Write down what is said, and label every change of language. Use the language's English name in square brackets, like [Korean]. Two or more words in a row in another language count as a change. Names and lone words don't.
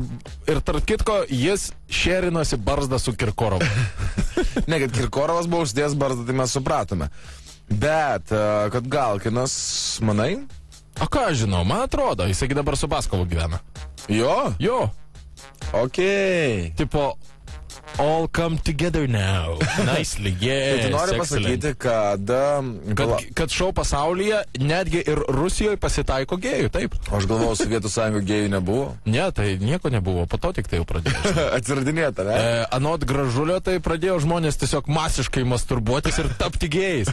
[Lithuanian] Ir tarp kitko, jis šerinosi barzdą su Kirkorovu. Ne, kad Kirkorovas buvo užsidėjęs barzdą, tai mes supratome. Bet, kad Galkinas, manai? O ką aš žinau, man atrodo, jisai dabar su Baskovu gyvena. Jo? Okei. Tipo, [English] all come together now. Nicely, yes. [Lithuanian] Tai tu nori pasakyti, kad šou pasaulyje, netgi ir Rusijoje pasitaiko gėjų, taip. Aš galvojau, Sovietų Sąjungo gėjų nebuvo. Ne, tai nieko nebuvo, po to tik tai jau pradėjo. Atsiradinėta, ne? Anot Gražulio, tai pradėjo žmonės tiesiog masiškai masturbuotis ir tapti gėjais.